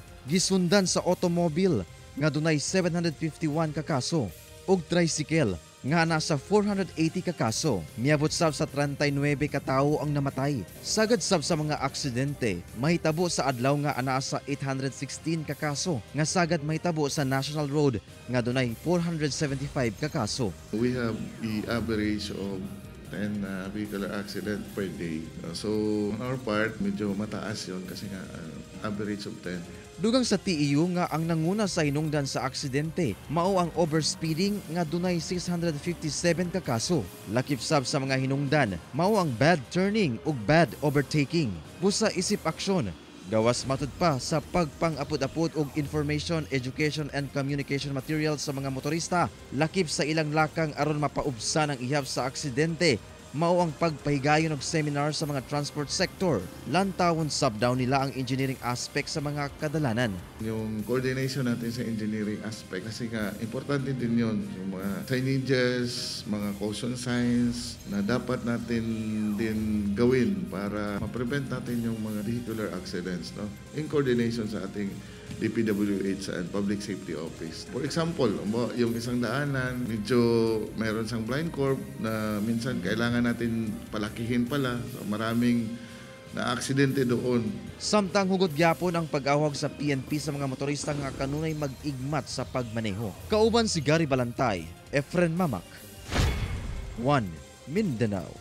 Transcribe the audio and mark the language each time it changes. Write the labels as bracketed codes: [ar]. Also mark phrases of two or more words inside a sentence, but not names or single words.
[ceb] Gisundan sa automobile nga dunay 751 ka kaso ug tricycle nga nasa 480 ka kaso. Miabot sab sa 39 ka tawo ang namatay. Sagad sab sa mga aksidente mahitabo sa adlaw nga anaa sa 816 ka kaso nga sagad mahitabo sa National Road nga dunay 475 ka kaso. [en] We have the average of 10 vehicular accident per day. So on our part, [tl] medyo mataas yon kasi nga [en] average of 10. [tl] Dugang sa TEU nga ang nanguna sa hinungdan sa aksidente mao ang overspeeding nga dunay 657 ka kaso. Lakip sab sa mga hinungdan mao ang [en] bad turning [tl] ug [en] bad overtaking. [tl] Busa isip aksyon gawas matud pa sa pagpang-apod-apod og [en] information, education and communication materials [tl] sa mga motorista. Lakip sa ilang lakang aron mapaubsan ang ihap sa aksidente mao ang pagpahigayon og seminar sa mga [en] transport sector. [tl] Lantawon sab daw nila ang [en] engineering aspect [tl] sa mga kadalanan. Yung coordination natin sa [en] engineering aspect [tl] kasi nga importante din yun. Yung mga signages, mga [en] caution signs [tl] na dapat natin din gawin para ma-prevent natin yung mga [en] vehicular accidents, [tl] no? [en] In coordination [tl] sa ating [en] DPWH and Public Safety Office. For example, [tl] yung isang daanan, medyo mayroon sang [en] blind curve [tl] na minsan kailangan natin palakihin pala. So maraming na-aksidente doon. [ceb] Samtang hugot gyapon ang pag-awag sa PNP sa mga motorista nga kanunay mag-igmat sa pagmaneho. Kauban si Gary Balantay, Efren Mamak, 1 Mindanao.